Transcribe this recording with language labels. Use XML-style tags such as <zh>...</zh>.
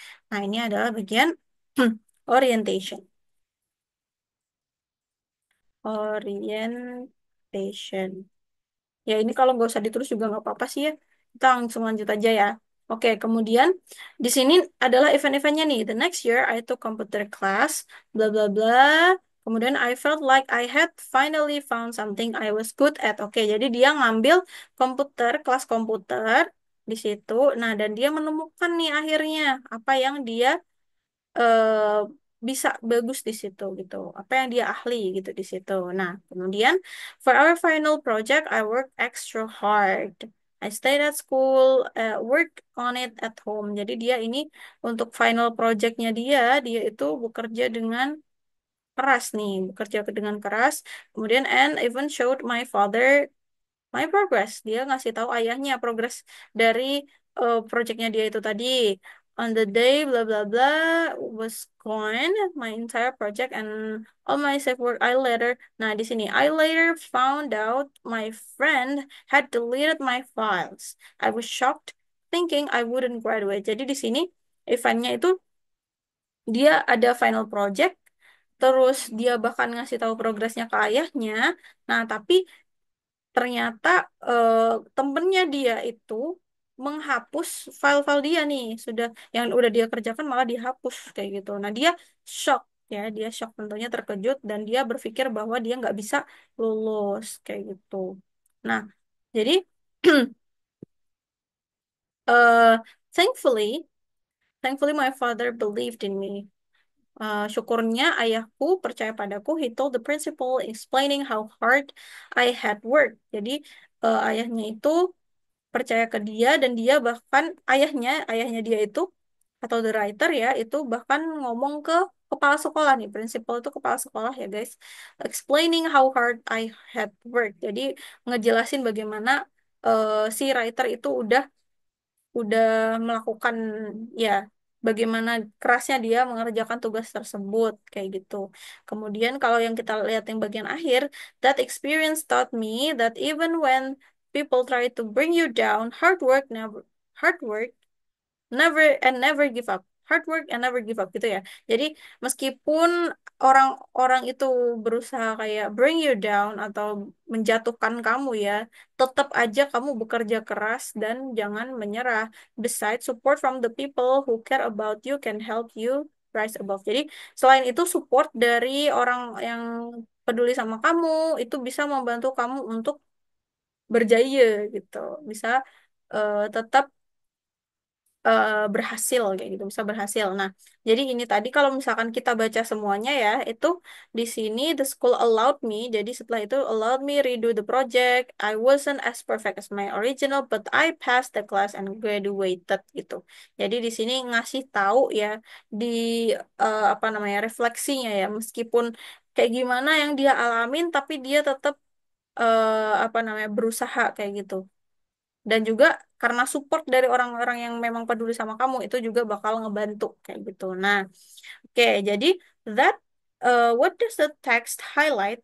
<id>Nah, ini adalah bagian orientation. Orientation. Ya, ini kalau nggak usah ditulis juga nggak apa-apa sih ya. Kita langsung lanjut aja ya. Oke, kemudian di sini adalah event-eventnya nih.</id> <en>The next year I took computer class, bla bla bla.</en> <id>Kemudian</id> <en>I felt like I had finally found something I was good at.</en> <id>Oke, jadi dia ngambil komputer, kelas komputer di situ. Nah, dan dia menemukan nih akhirnya apa yang dia eh, bisa bagus di situ gitu. Apa yang dia ahli gitu di situ. Nah, kemudian</id> <en>for our final project, I worked extra hard. I stayed at school, work on it at home.</en> <id>Jadi dia ini untuk final projectnya dia itu bekerja dengan keras nih, bekerja dengan keras. Kemudian</id> <en>and even showed my father my progress.</en> <id>Dia ngasih tahu ayahnya progres dari projectnya dia itu tadi.</id> <en>On the day blah blah blah was gone, my entire project and all my safe work. I later,</en> <id>nah di sini</id> <en>I later found out my friend had deleted my files. I was shocked, thinking I wouldn't graduate.</en> <id>Jadi di sini eventnya itu dia ada final project, terus dia bahkan ngasih tahu progresnya ke ayahnya. Nah, tapi ternyata eh, temennya dia itu menghapus file-file dia nih sudah yang udah dia kerjakan malah dihapus kayak gitu. Nah dia shock ya, dia shock tentunya terkejut dan dia berpikir bahwa dia nggak bisa lulus kayak gitu. Nah jadi eh</id> <en>thankfully thankfully my father believed in me.</en> <id>Syukurnya ayahku percaya padaku.</id> <en>He told the principal explaining how hard I had worked.</en> <id>Jadi ayahnya itu percaya ke dia dan dia bahkan ayahnya dia itu atau the writer ya itu bahkan ngomong ke kepala sekolah nih, prinsipal itu kepala sekolah ya guys,</id> <en>explaining how hard I had worked.</en> <id>Jadi ngejelasin bagaimana si writer itu udah melakukan ya bagaimana kerasnya dia mengerjakan tugas tersebut kayak gitu. Kemudian kalau yang kita lihat yang bagian akhir,</id> <en>that experience taught me that even when people try to bring you down, hard work never give up. hard work and never give up</en> <id>gitu ya. Jadi meskipun orang-orang itu berusaha kayak</id> <en>bring you down</en> <id>atau menjatuhkan kamu ya, tetap aja kamu bekerja keras dan jangan menyerah.</id> <en>Besides, support from the people who care about you can help you rise above.</en> <id>Jadi selain itu support dari orang yang peduli sama kamu itu bisa membantu kamu untuk berjaya gitu. Bisa tetap berhasil kayak gitu, bisa berhasil. Nah, jadi ini tadi kalau misalkan kita baca semuanya ya, itu di sini</id> <en>the school allowed me.</en> <id>Jadi setelah itu</id> <en>allowed me redo the project. I wasn't as perfect as my original, but I passed the class and graduated</en> <id>gitu. Jadi di sini ngasih tahu ya di apa namanya refleksinya ya, meskipun kayak gimana yang dia alamin, tapi dia tetap apa namanya berusaha kayak gitu. Dan juga karena support dari orang-orang yang memang peduli sama kamu itu juga bakal ngebantu kayak gitu. Nah, oke, jadi</id> <en>that what does the text highlight?</en>